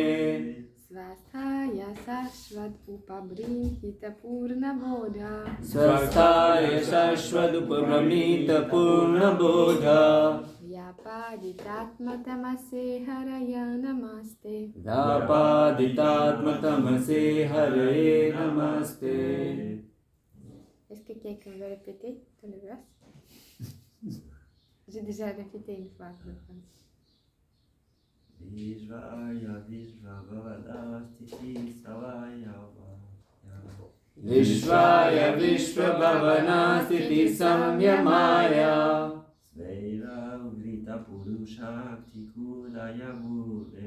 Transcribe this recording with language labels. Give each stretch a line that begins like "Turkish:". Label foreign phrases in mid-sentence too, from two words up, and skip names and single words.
Sanskrit: Svasthaya Sashvad Upabrinhita Purna Bodha. Svasthaya Shashvad Upabramita Purna Bodha. Vyapaditatmatamase haraya namaste. Vyapaditatmatamase haraye namaste.
French: Est-ce que quelqu'un veut répéter tout le verse? J'ai déjà répété une fois, je pense.
Sanskrit: Vishvaya Vishvabhavana Sthiti Samyamaya. Vishvaya Vishvabhavana Sthiti Samyamaya. Svairam Grita Purushakti Gunaya Bhume.